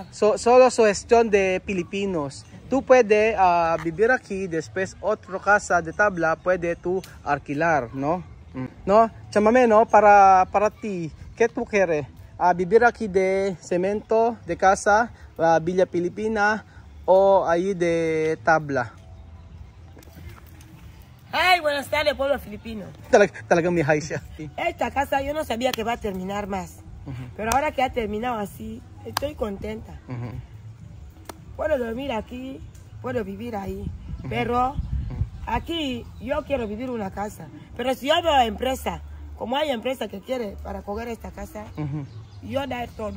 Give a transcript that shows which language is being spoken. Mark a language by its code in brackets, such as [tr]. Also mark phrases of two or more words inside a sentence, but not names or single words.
[es] Solo sugestión de Filipinos. Tú puedes vivir aquí, después otra casa de tabla puede tú alquilar, ¿no? ¿No? Chamame, ¿no? Para ti, ¿qué tú quieres? ¿Vivir aquí de cemento, de casa, Villa Filipina o ahí de tabla? Ay, buenas tardes, pueblo filipino. [tl] Talagang may high siya. [es] Esta casa yo no sabía que va a terminar más. Pero ahora que ha terminado así, estoy contenta. Puedo dormir aquí, puedo vivir ahí. Pero aquí yo quiero vivir una casa. Pero si yo veo empresa, como hay empresa que quiere para coger esta casa, yo dar todo.